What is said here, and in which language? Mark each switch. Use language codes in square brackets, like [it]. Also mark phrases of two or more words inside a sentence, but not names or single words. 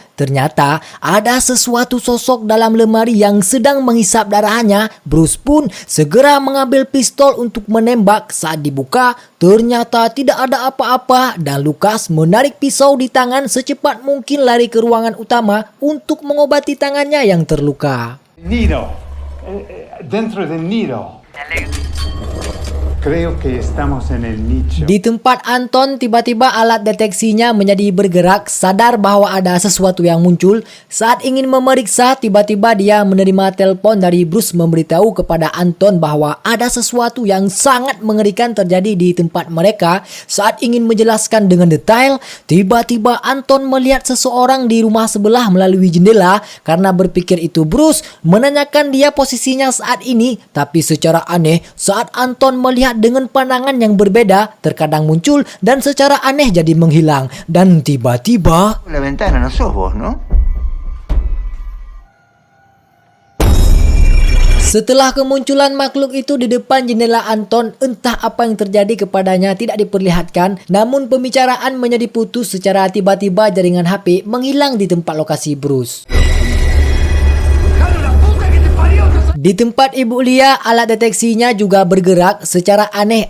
[id] Ternyata ada sesuatu sosok dalam lemari yang sedang menghisap darahnya. Bruce pun segera mengambil pistol untuk menembak. Saat dibuka, ternyata tidak ada apa-apa dan Lucas menarik pisau di tangan secepat mungkin lari ke ruangan utama untuk mengobati tangannya yang terluka. [es] Nido. Dentro del nido. Creo que estamos en el nicho. [id] Di tempat Anton, tiba-tiba alat deteksinya menjadi bergerak, sadar bahwa ada sesuatu yang muncul. Saat ingin memeriksa, tiba-tiba dia menerima telepon dari Bruce memberitahu kepada Anton bahwa ada sesuatu yang sangat mengerikan terjadi di tempat mereka. Saat ingin menjelaskan dengan detail, tiba-tiba Anton melihat seseorang di rumah sebelah melalui jendela. Karena berpikir itu Bruce, menanyakan dia posisinya saat ini. Tapi secara aneh, saat Anton melihat dengan pandangan yang berbeda, terkadang muncul dan secara aneh jadi menghilang. Dan tiba-tiba [es] la ventana no sos vos, ¿no? [id] setelah kemunculan makhluk itu di depan jendela Anton, entah apa yang terjadi kepadanya tidak diperlihatkan, namun pembicaraan menjadi putus secara tiba-tiba. Jaringan HP menghilang di tempat lokasi Bruce. Di tempat Ibu Lia, alat deteksinya juga bergerak secara aneh.